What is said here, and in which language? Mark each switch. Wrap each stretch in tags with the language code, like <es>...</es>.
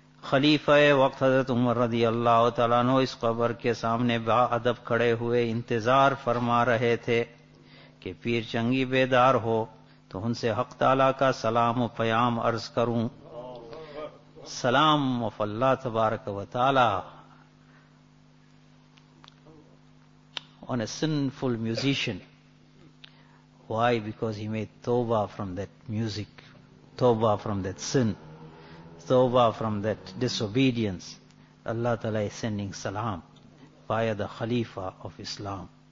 <ur>خلیفہ وقت حضرت عمر رضی اللہ تعالیٰ عنہ اس قبر کے سامنے با ادب کھڑے ہوئے انتظار فرما رہے تھے کہ پیر چنگی بیدار ہو تو ان سے حق تعالیٰ کا سلام و پیام عرض کروں.</ur> <en>سلام وف اللہ تبارک و تعالی on a sinful musician. Why? Because he made tawbah from that music, tawbah from that sin, tawbah from that disobedience. Allah Ta'ala is sending salam via the Khalifa of Islam.</en>